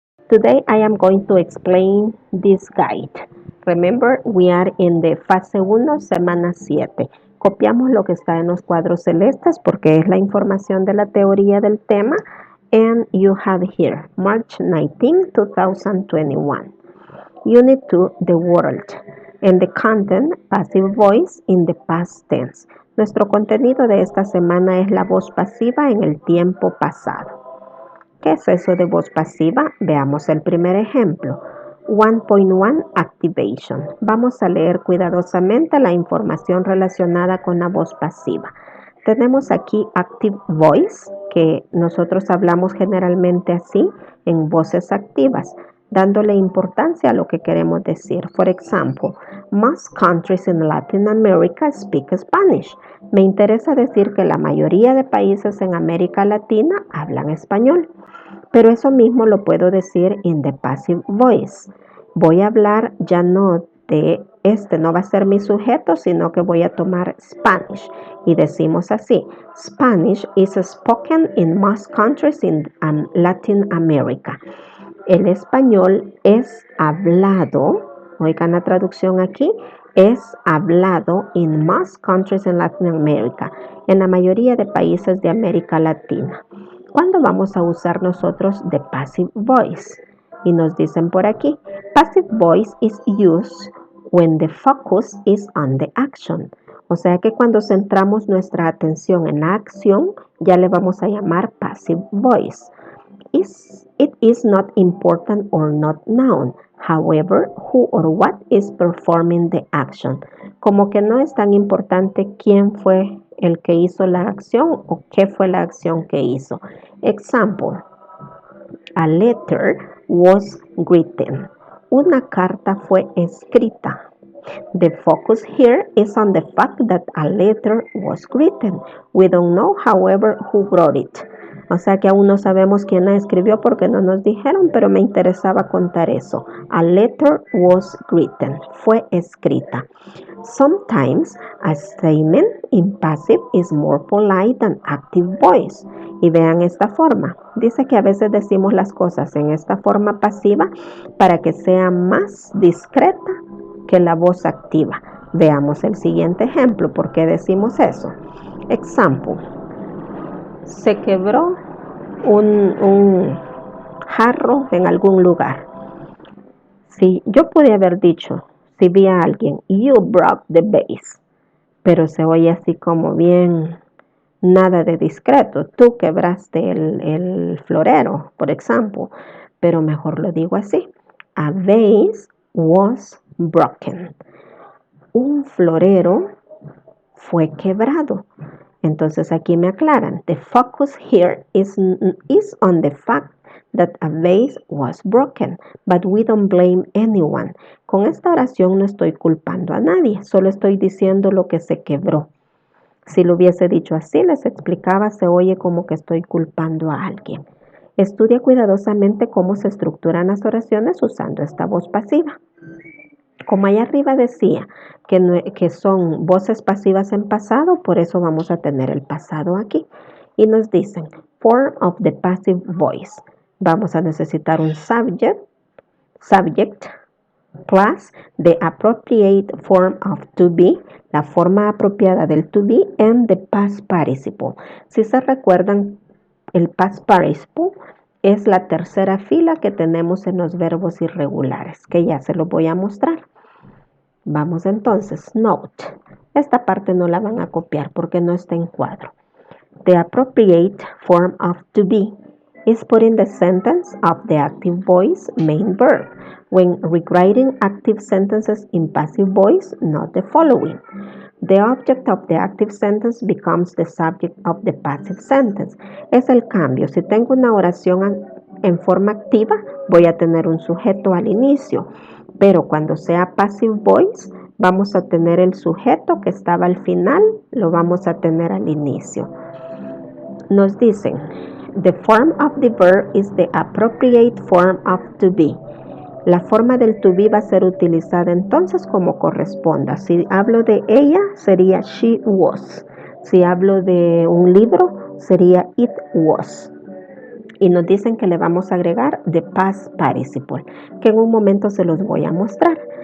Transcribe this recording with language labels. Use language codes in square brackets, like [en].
[en] Today I am going to explain this guide. Remember, we are in the [es] fase 1, semana 7. Copiamos lo que está en los cuadros celestes porque es la información de la teoría del tema. [en] And you have here, March 19, 2021. Unit 2, the world. And the content, passive voice in the past tense. [es] Nuestro contenido de esta semana es la voz pasiva en el tiempo pasado. ¿Qué es eso de voz pasiva? Veamos el primer ejemplo. 1.1 Activation. Vamos a leer cuidadosamente la información relacionada con la voz pasiva. Tenemos aquí Active Voice, que nosotros hablamos generalmente así en voces activas, dándole importancia a lo que queremos decir. [en] For example, most countries in Latin America speak Spanish. [es] Me interesa decir que la mayoría de países en América Latina hablan español. Pero eso mismo lo puedo decir [en] in the passive voice. [es] Voy a hablar ya no de no va a ser mi sujeto, sino que voy a tomar Spanish. Y decimos así, [en] Spanish is spoken in most countries in Latin America. [es] El español es hablado, oigan la traducción aquí, es hablado [en] in most countries in Latin America, [es] en la mayoría de países de América Latina. ¿Cuándo vamos a usar nosotros the passive voice? Y nos dicen por aquí, [en] passive voice is used when the focus is on the action. [es] O sea que cuando centramos nuestra atención en la acción, ya le vamos a llamar passive voice. [en] It is not important or not known. However, who or what is performing the action. [es] Como que no es tan importante quién fue el que hizo la acción o qué fue la acción que hizo. [en] Example, a letter was written. [es] Una carta fue escrita. [en] The focus here is on the fact that a letter was written. We don't know, however, who wrote it. [es] O sea que aún no sabemos quién la escribió porque no nos dijeron, pero me interesaba contar eso. [en] A letter was written. [es] Fue escrita. [en] Sometimes a statement in passive is more polite than active voice. [es] Y vean esta forma. Dice que a veces decimos las cosas en esta forma pasiva para que sea más discreta que la voz activa. Veamos el siguiente ejemplo. ¿Por qué decimos eso? Example. Se quebró un jarro en algún lugar. Si yo pude haber dicho, si vi a alguien, [en] you broke the vase, [es] pero se oye así como bien, nada de discreto. Tú quebraste el florero, por ejemplo, pero mejor lo digo así. [en] A vase was broken. [es] Un florero fue quebrado. Entonces aquí me aclaran. [en] The focus here is on the fact that a vase was broken, but we don't blame anyone. [es] Con esta oración no estoy culpando a nadie, solo estoy diciendo lo que se quebró. Si lo hubiese dicho así, les explicaba, se oye como que estoy culpando a alguien. Estudia cuidadosamente cómo se estructuran las oraciones usando esta voz pasiva. Como allá arriba decía que son voces pasivas en pasado, por eso vamos a tener el pasado aquí. Y nos dicen, [en] form of the passive voice. [es] Vamos a necesitar un [en] subject plus the appropriate form of to be, [es] la forma apropiada del [en] to be, and the past participle. [es] Si se recuerdan, el past participle es la tercera fila que tenemos en los verbos irregulares, que ya se los voy a mostrar. Vamos entonces, note. Esta parte no la van a copiar porque no está en cuadro. [en] The appropriate form of to be is put in the sentence of the active voice main verb. When rewriting active sentences in passive voice, note the following. The object of the active sentence becomes the subject of the passive sentence. [es] Es el cambio. Si tengo una oración en forma activa, voy a tener un sujeto al inicio. Pero cuando sea passive voice, vamos a tener el sujeto que estaba al final, lo vamos a tener al inicio. Nos dicen, [en] the form of the verb is the appropriate form of to be. [es] La forma del to be va a ser utilizada entonces como corresponda. Si hablo de ella, sería she was. Si hablo de un libro, sería it was. y nos dicen que le vamos a agregar the past participle, que en un momento se los voy a mostrar.